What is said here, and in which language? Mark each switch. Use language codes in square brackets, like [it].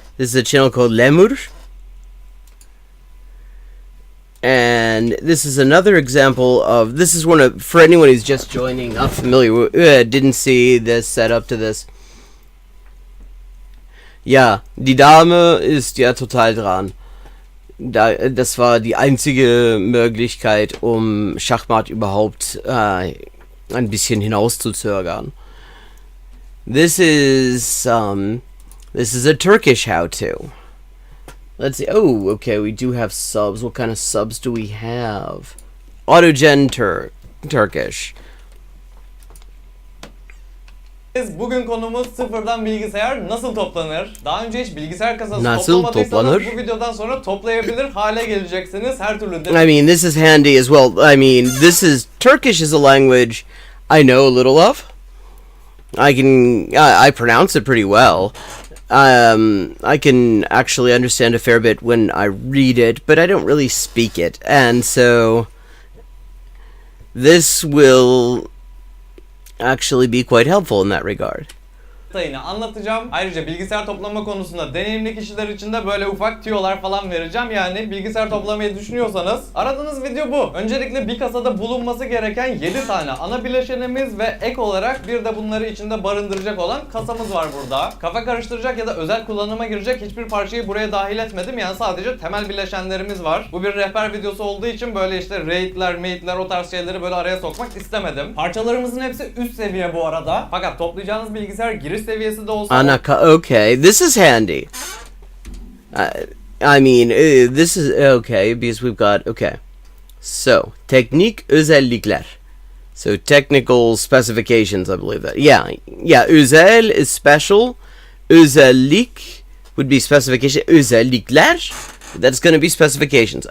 [en] This is a channel called Lemur. And this is another example of, this is one of, for anyone who's just joining, not familiar with, didn't see this setup to this. [de] Ja, die Dame ist ja total dran. Das war die einzige Möglichkeit, um Schachmatt überhaupt ein bisschen hinauszuzögern. [en] This is a Turkish how-to. Let's see. Oh, okay, we do have subs. What kind of subs do we have? Autogen Turkish. [tr] Bugün konumuz sıfırdan bilgisayar nasıl toplanır? Daha önce hiç bilgisayar kasası Nasıl toplamadıysanız toplanır? bu videodan sonra toplayabilir hale geleceksiniz. Her türlü [en] I mean, this is handy as well. I mean, Turkish is a language I know a little of. I pronounce it pretty well. I can actually understand a fair bit when I read it, but I don't really speak it. And so this will actually be quite helpful in that regard. [tr] detayını anlatacağım. Ayrıca bilgisayar toplama konusunda deneyimli kişiler için de böyle ufak tüyolar falan vereceğim. Yani bilgisayar toplamayı düşünüyorsanız aradığınız video bu. Öncelikle bir kasada bulunması gereken 7 tane ana bileşenimiz ve ek olarak bir de bunları içinde barındıracak olan kasamız var burada. Kafa karıştıracak ya da özel kullanıma girecek hiçbir parçayı buraya dahil etmedim. Yani sadece temel bileşenlerimiz var. Bu bir rehber videosu olduğu için böyle işte raid'ler, mate'ler o tarz şeyleri böyle araya sokmak istemedim. Parçalarımızın hepsi üst seviye bu arada. Fakat toplayacağınız bilgisayar giriş seviyesi de olsa... [en] Okay, this is handy. I mean, this is okay because we've got, okay. So, [tr] teknik özellikler. [en] So, technical specifications, I believe that. Yeah, özel is special. Özellik would be specification. Özellikler, that's going to be specifications.